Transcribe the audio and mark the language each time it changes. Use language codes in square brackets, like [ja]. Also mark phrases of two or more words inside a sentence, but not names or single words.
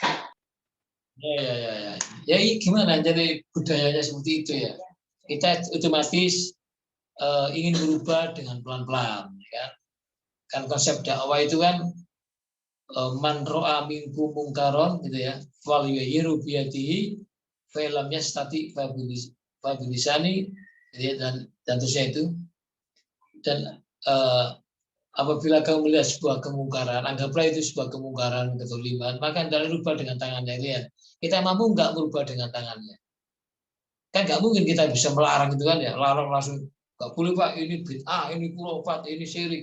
[id] Ya. Ya gimana jadi budayanya seperti itu ya. Kita otomatis ingin berubah dengan pelan-pelan, ya. Kan konsep dakwah itu kan [ar] من رأى منكم منكرا [id] gitu ya. [ar] وليغيره بيده فلم يستطع فبلسانه [id] dan terusnya itu. Dan apabila kamu melihat sebuah kemungkaran, anggaplah itu sebuah kemungkaran, kezaliman, maka hendaklah rubah dengan tangannya. Ya. Kita mampu nggak merubah dengan tangannya? Kan nggak mungkin kita bisa melarang itu kan ya, larang langsung nggak boleh Pak, ini bid'ah, ini khurafat, ini syirik.